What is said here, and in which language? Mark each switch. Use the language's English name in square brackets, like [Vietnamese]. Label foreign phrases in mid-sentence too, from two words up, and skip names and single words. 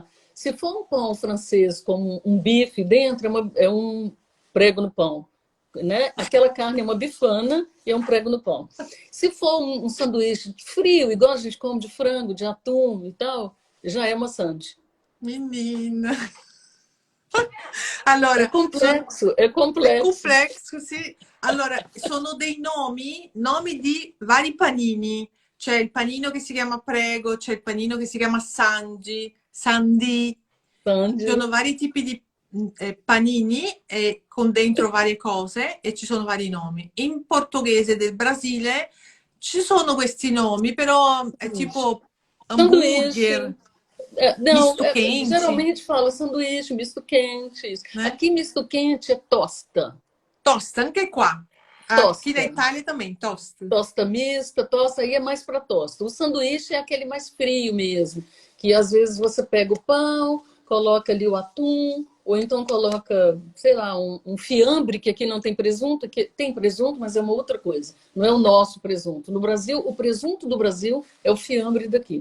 [Portuguese] Se for um pão francês com um bife dentro, é um prego no pão. Né? Aquela carne é uma bifana e é um prego no pão. Se for um sanduíche frio, igual a gente come de frango, de atum e tal, já é uma sande. menina. É [Italian] Allora, [Portuguese] complexo, é [Italian] è [Portuguese] complexo. [Italian] complesso, sì. Allora, sono dei nomi di vari panini. C'è il panino che si chiama Prego, c'è il panino che si chiama Sandy, Ci Sandy. sono vari tipi di panini con dentro varie cose e ci sono vari nomi. In portoghese del Brasile ci sono questi nomi, però è tipo [Portuguese] Sanduíche. hambúrguer, Não, misto quente, geralmente fala sanduíche, misto quente. Isso. né? Aqui, misto quente é tosta. [Italian] Tosta, anche qua. [Portuguese] Aqui na Tosta. Itália também, tosta. Tosta mista, tosta aí é mais para tosta. O sanduíche é aquele mais frio mesmo, que às vezes você pega o pão, coloca ali o atum, ou então coloca, sei lá, um fiambre, que aqui não tem presunto, aqui tem presunto, mas é uma outra coisa. Não é o nosso presunto. No Brasil, o presunto do Brasil é o fiambre daqui.